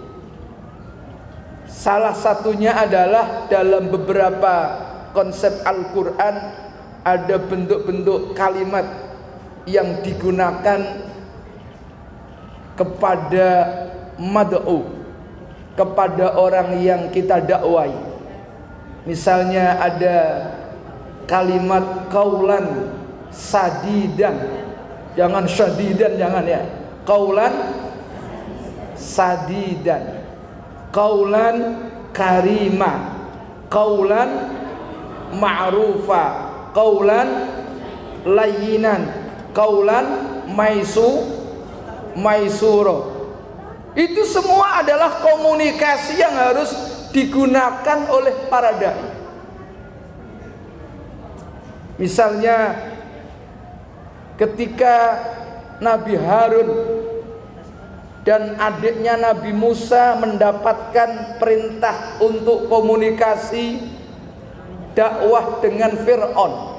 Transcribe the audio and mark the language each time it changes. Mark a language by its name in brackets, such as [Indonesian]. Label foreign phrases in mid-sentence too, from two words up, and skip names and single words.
[Indonesian] Salah satunya adalah dalam beberapa konsep Al-Quran ada bentuk-bentuk kalimat yang digunakan kepada mad'u, kepada orang yang kita dakwai. Misalnya ada kalimat [Arabic] قولا سديدا, [Indonesian] jangan syadidan, jangan ya, [Arabic] قولا سديدا قولا كريما قولا معروفا قولا لينا قولا ميسورا. [Indonesian] Itu semua adalah komunikasi yang harus digunakan oleh para dai. Misalnya ketika Nabi Harun dan adiknya Nabi Musa mendapatkan perintah untuk komunikasi dakwah dengan Fir'aun.